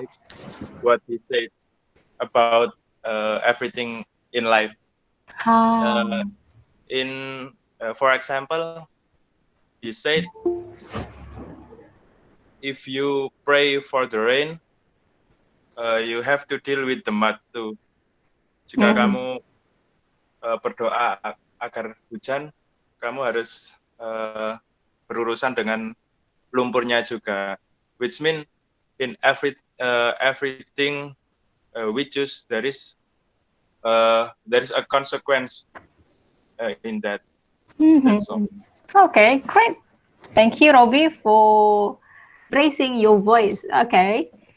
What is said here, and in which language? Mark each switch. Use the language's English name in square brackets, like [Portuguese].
[English] like what he said about everything in life. Ah. For example, he said, if you pray for the rain, you have to deal with the mud too. [Indonesian] Jika kamu berdoa agar hujan, kamu harus berurusan dengan lumpurnya juga. [English] Which mean in everything we choose there is a consequence in that. That's all. Okay, great. Thank you, Robbie, for raising your voice. Okay.